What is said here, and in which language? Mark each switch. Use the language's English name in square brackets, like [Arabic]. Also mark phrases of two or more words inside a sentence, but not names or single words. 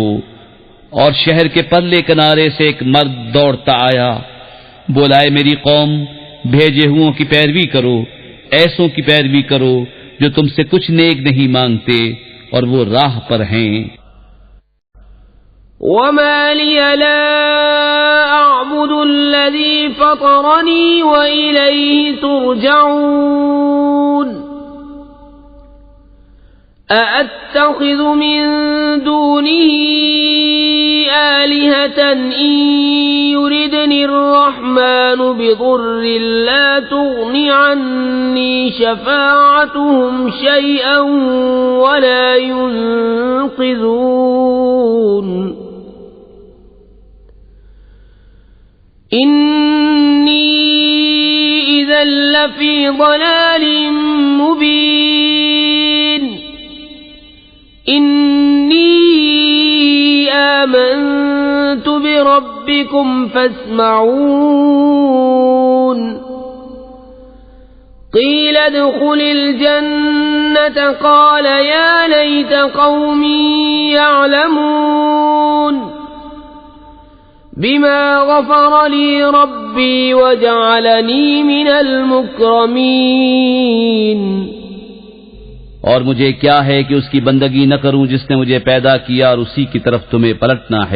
[Hindi] और शहर के परले किनारे से एक मर्द दौड़ता आया, बोला, मेरी कौम, भेजे हुओं की पैरवी करो, ऐसों की पैरवी करो जो तुमसे कुछ नेक नहीं मांगते और वो राह पर हैं। [Arabic] وما لي لا أعبد الذي فطرني وإليه ترجعون. أأتخذ من دونه آلهة إن يردن الرحمن بضر لا تغن عني شفاعتهم شيئا ولا ينقذون. إني إذا لفي ضلال مبين. إني آمنت بربكم فاسمعون. قيل ادخل الجنة قال يا ليت قومي يعلمون بما غفر لي ربي وجعلني من المكرمين. [Hindi] और मुझे क्या है कि उसकी बंदगी न करूं जिसने मुझे पैदा किया और उसी की तरफ तुम्हें पलटना है।